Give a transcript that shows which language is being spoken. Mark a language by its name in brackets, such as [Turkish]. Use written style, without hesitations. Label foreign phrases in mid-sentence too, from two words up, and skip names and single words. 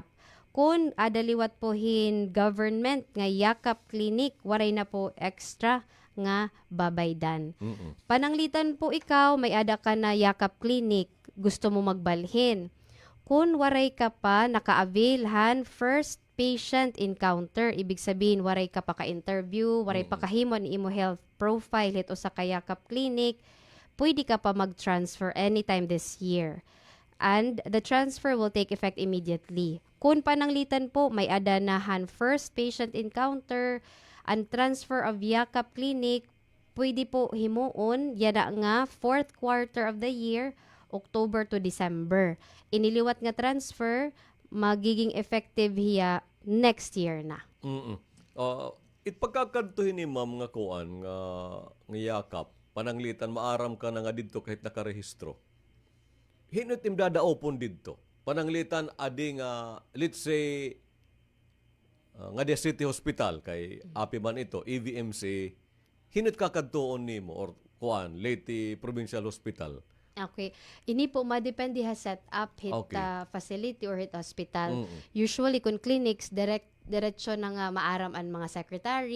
[Waray] Kung adaliwat po hin government nga Yakap clinic, waray na po extra nga babaydan. Pananglitan po ikaw, may ada ka na yakap clinic, gusto mo magbalhin. Kung waray ka pa naka-availhan [English] first patient encounter, [Filipino] ibig sabihin [Waray] waray ka pa ka-interview, waray pa kahimo ni imo [English] health profile [Waray] hito sa kayakap clinic, pwede ka pa mag-transfer [English] anytime this year. And the transfer will take effect immediately. [Waray] Kung pananglitan po, may adanahan [English] first patient encounter and transfer of yakap clinic, [Waray] pwede po himuon yana nga [English] 4th quarter of the year, October to December. [Waray] Iniliwat nga transfer, magiging effective hiya [English] next year [Waray] na. Pagkakantuhin ni ma'am nga kuan nga yakap, pananglitan maaram ka na nga didto kahit nakarehistro. Hinot imdadaopon didto. Pananglitan adi nga [English] let's say [Waray] nga di City Hospital kay api man ito EVMC, hinot kakadtuon nimo or kuan Leyte Provincial Hospital. Okay. Ini po madepende ha [English] set up [Waray] hit facility or hit hospital. Usually kung clinics diretso na nga maaram ang mga secretary.